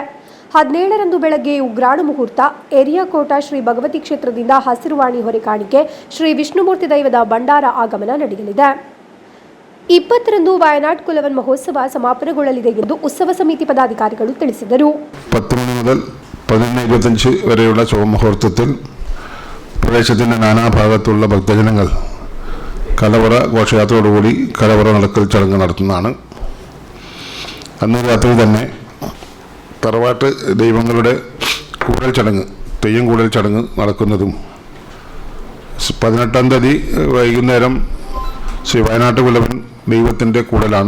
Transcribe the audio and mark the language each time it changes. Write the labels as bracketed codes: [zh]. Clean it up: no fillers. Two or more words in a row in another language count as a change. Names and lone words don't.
[kn] 17ರಂದು ಬೆಳಗ್ಗೆ ಉಗ್ರಾಣ ಮುಹೂರ್ತ, ಎರಿಯಾಕೋಟ ಶ್ರೀ ಭಗವತಿ ಕ್ಷೇತ್ರದಿಂದ ಹಸಿರುವಾಣಿ ಹೊರೆ ಕಾಣಿಕೆ, ಶ್ರೀ ವಿಷ್ಣುಮೂರ್ತಿ ದೈವದ ಭಂಡಾರ ಆಗಮನ ನಡೆಯಲಿದೆ. 20ರಂದು ವಯನಾಡ್ ಕುಲವನ್ ಮಹೋತ್ಸವ ಸಮಾಪನಗೊಳ್ಳಲಿದೆ ಎಂದು ಉತ್ಸವ ಸಮಿತಿ ಪದಾಧಿಕಾರಿಗಳು ತಿಳಿಸಿದರು. [ml] 10 മണി മുതൽ 11:25 വരെയുള്ള ശുഭമുഹൂർത്തത്തിൽ പ്രദേശത്തിൻ്റെ നാനാഭാഗത്തുള്ള ഭക്തജനങ്ങൾ കലവറ ഘോഷയാത്രയോടുകൂടി കലവറ നടക്കൽ ചടങ്ങ് നടത്തുന്നതാണ്. അന്ന് രാത്രി തന്നെ തറവാട്ട് ദൈവങ്ങളുടെ കൂടൽ ചടങ്ങ്, തെയ്യം കൂടൽ ചടങ്ങ് നടക്കുന്നതും 18-ാം തീയതി വൈകുന്നേരം ശ്രീ വയനാട്ട് കുലവൻ ദൈവത്തിൻ്റെ കൂടലാണ്.